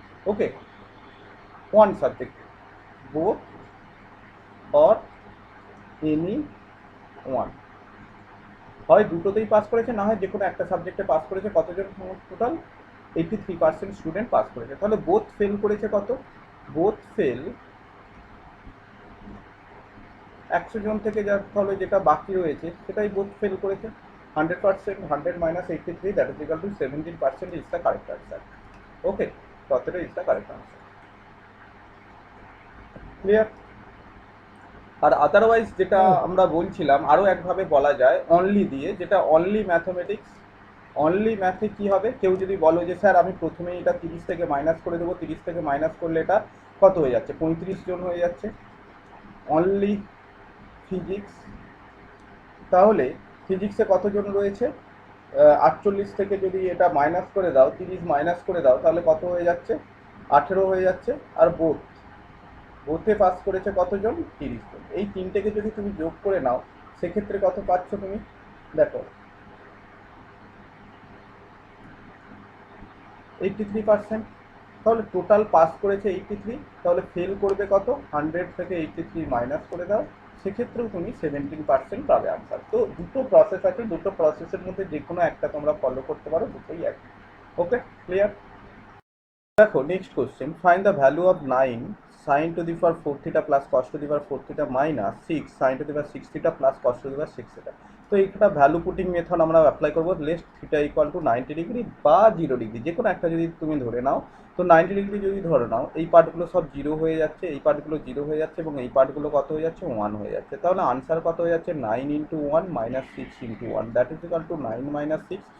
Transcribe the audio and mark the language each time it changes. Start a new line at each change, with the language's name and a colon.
Bangla: Okay,
English: one subject, both or any one,
Bangla: হয় দুটোতেই pass করেছে, না হয় যে কোনো একটা সাবজেক্টে পাস করেছে। কতজন টোটাল? 83% স্টুডেন্ট পাস করেছে। তাহলে বোথ ফেল করেছে কত? বোথ ফেল 100 জন থেকে যার ফলে যেটা বাকি রয়েছে সেটাই বোথ ফেল করেছে।
English: 100%, 100 minus 83, that is equal to 17% is the correct answer. Okay,
Bangla: ততটা
English: is the correct answer. Clear?
Bangla: আর otherwise যেটা আমরা বলছিলাম আরও একভাবে বলা যায় অনলি দিয়ে, যেটা অনলি ম্যাথমেটিক্স। অনলি ম্যাথে কি হবে, কেউ যদি বলো যে স্যার আমি প্রথমেই এটা 30 থেকে মাইনাস করে দেবো, 30 থেকে মাইনাস করলে এটা কত হয়ে যাচ্ছে, 35 জন হয়ে যাচ্ছে অনলি ফিজিক্স। তাহলে ফিজিক্সে কতজন রয়েছে, 48 থেকে যদি এটা মাইনাস করে দাও, 30 মাইনাস করে দাও, তাহলে কত হয়ে যাচ্ছে, 18 হয়ে যাচ্ছে। আর বোথে পাস করেছে কতজন, 30 জন। এই তিনটেকে যদি তুমি যোগ করে নাও সেক্ষেত্রে কত পাচ্ছ তুমি, দেখো 83%। তাহলে টোটাল পাস করেছে 83, তাহলে ফেল করবে কত, 100 থেকে 83 মাইনাস করে দাও, সেক্ষেত্রেও তুমি 17% পাবে আনসার। তো দুটো প্রসেস আছে, দুটো প্রসেসের মধ্যে যে কোনো একটা তোমরা ফলো করতে পারো, দুটোই একই।
English: Okay, clear?
Bangla: দেখো
English: Next question, find the value of 9 sin to the power 4 theta plus cos to the power 4 theta minus 6 sin to the power 6 theta plus cos to the power 6 theta।
Bangla: তো এইটা value putting method আমরা apply করবো।
English: let theta equal to 90 degree
Bangla: বা 0 degree, যে কোনো একটা যদি তুমি ধরে নাও। তো 90 ডিগ্রি যদি ধরে নাও, এই পার্টগুলো সব 0 হয়ে যাচ্ছে, এই পার্টগুলো 0 হয়ে যাচ্ছে, এবং এই পার্টগুলো কত হয়ে যাচ্ছে, 1 হয়ে যাচ্ছে। তাহলে আনসার কত হয়ে যাচ্ছে, 9 into 1 minus 6 into 1,
English: that is equal to
Bangla: 9 minus 6।